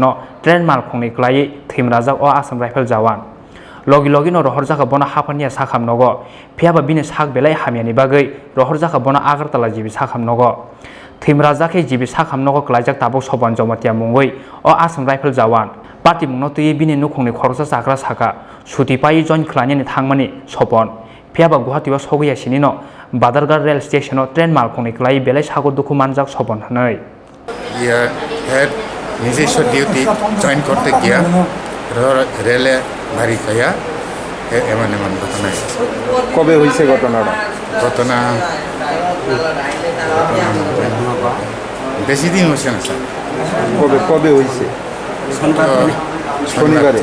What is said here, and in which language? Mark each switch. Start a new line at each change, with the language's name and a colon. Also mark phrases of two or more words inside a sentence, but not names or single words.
Kok Borok: Trend Malkhungni Kelai Thim Rozak o Assam Rifle Jawan Logi no rohor jaka bona hapania sakham nogo phiaba bini sak belai hamiani bagai rohor jaka bona agartala jibi sakham nogo Thim Rozak ke jibi sakham nogo klaijak tabuk soban jomatia mungoi o Assam Rifle Jawan party mungno tuye bini nukhungni khorsa sakra saka Shuti Pai join klani ni thangmani sopon phiaba Guwahati wa sogiya sinino Border Guard Rail Station Trend Malkhungni klai belai sago dukhu manjak sopon hanoi
Bangla: ya head নিজস্ব ডিউটি জয়েন করতে গিয়া রেলে ভারী খাইয়া এমন এমন ঘটনা কবে হয়েছে ঘটনাটা ঘটনা বেশি দিন হচ্ছে না স্যার কবে কবে হয়েছে শনিবারে